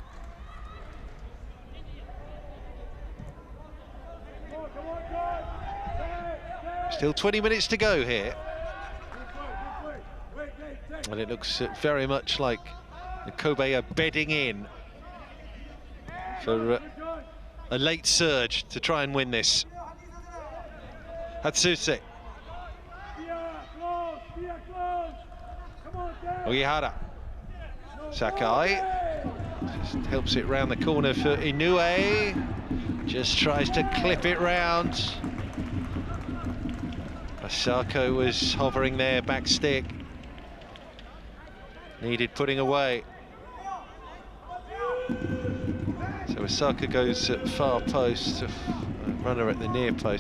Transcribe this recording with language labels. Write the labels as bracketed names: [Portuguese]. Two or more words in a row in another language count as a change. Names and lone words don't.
[English] Still 20 minutes to go here, and it looks very much like the Kobe are bedding in for a late surge to try and win this. Hatsuse. Oyihara. Sakai. Just helps it round the corner for Inoue. Just tries to clip it round. Asako was hovering there, back stick. Needed putting away. So Osaka goes at far post, runner at the near post.